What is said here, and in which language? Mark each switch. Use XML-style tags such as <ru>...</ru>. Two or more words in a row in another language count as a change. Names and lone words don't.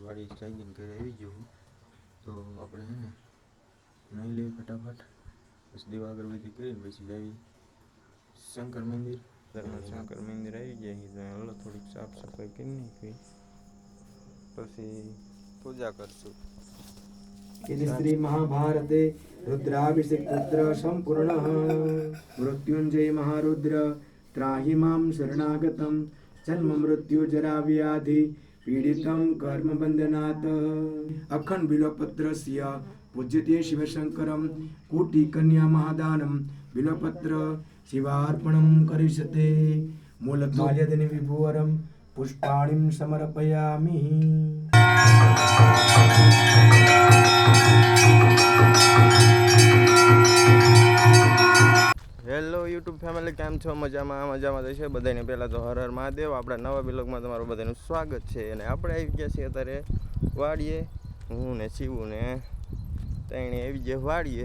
<gu>વાડી જાગીને ઘરે આવી ગયો. તો આપણે નહીં લઈએ ફટાફટ, બસ દીવા અગરબત્તી કરીને પછી જાવી શંકર મંદિર. શંકર મંદિર આવી જાય હલો, થોડીક સાફ સફાઈ કરી નાખી પછી પૂજા કરશું.</gu> <sa>श्री महाभारते रुद्राभिषेक रुद्र संपूर्ण मृत्युंजय महारुद्र त्राहि मां शरणागतं जन्म मृत्यु जरा व्याधि पीडितं कर्म बंधनात् अखंड बिल्वपत्रस्य पूज्यते शिवशंकरं कोटि कन्या महादानं बिल्वपत्र शिवार्पणं करिष्यते मूलमाल्यदने विभुवरं पुष्पाणिं समर्पयामि.</sa> <en>hello YouTube family,</en> <gu>કેમ છો? મજામાં થશે બધાને. પહેલાં તો હર હર મહાદેવ. આપણા નવા બ્લોગમાં તમારું બધાનું સ્વાગત છે. અને આપણે આવી ગયા છીએ અત્યારે વાડીએ. હું ને શિવું ને ત્રણે આવી ગયા વાડીએ.</gu>